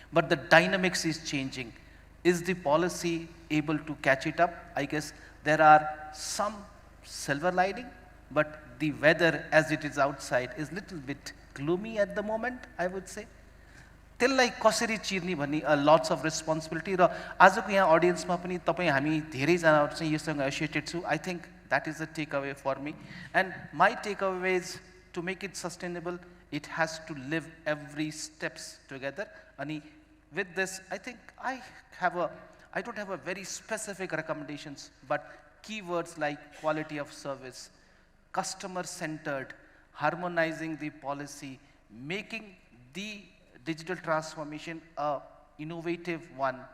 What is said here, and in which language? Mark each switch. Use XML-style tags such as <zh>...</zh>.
<en>But the dynamics is changing. Is the policy able to catch it up? I guess there are some silver lining, but the weather as it is outside is little bit gloomy at the moment, I would say.</en> <ne>त्यसलाई कसरी चिर्ने भन्ने</ne> <en>lots of responsibility.</en> <ne>र आजको यहाँ audience मा पनि तपाई हामी धेरैजनाहरु चाहिँ यससँग associated छु.</ne> <en>I think that is the takeaway for me. And my takeaway is, to make it sustainable, it has to live every steps together. And with this, I think I don't have a very specific recommendations, but keywords like quality of service, customer-centered, harmonizing the policy, making the digital transformation a innovative one.</en>